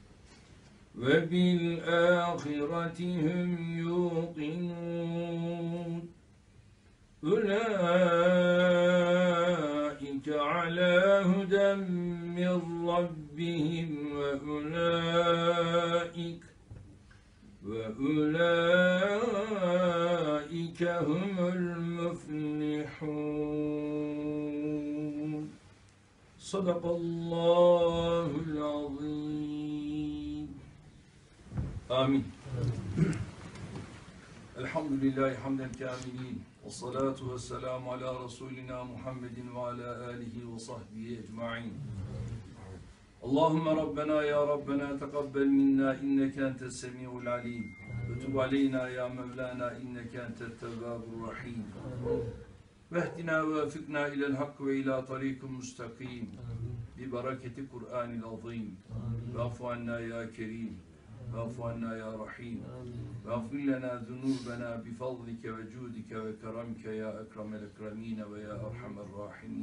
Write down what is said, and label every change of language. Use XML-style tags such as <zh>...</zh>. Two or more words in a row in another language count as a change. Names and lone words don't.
<ar>وَبِالْآخِرَةِ هُمْ يُوقِنُونَ أُولَئِكَ عَلَى هُدًى مِنْ رَبِّهِمْ وَأُولَٰئِكَ هُمُ الْمُفْلِحُونَ. صدق الله العظيم. Amin. الحمد لله حمدا كاملين. والصلاة والسلام على رسولنا محمد وعلى آله وصحبه أجمعين. اللهم ربنا يا ربنا تقبل منا إنك أنت السميع العليم وتب علينا يا مولانا إنك أنت التواب الرحيم واهدنا ووفقنا إلى الحق وإلى طريق مستقيم ببركة القرآن العظيم واعف عنا يا كريم واعف عنا يا رحيم واغفر لنا ذنوبنا بفضلك وجودك وكرمك يا أكرم الأكرمين ويا أرحم الراحمين.</ar>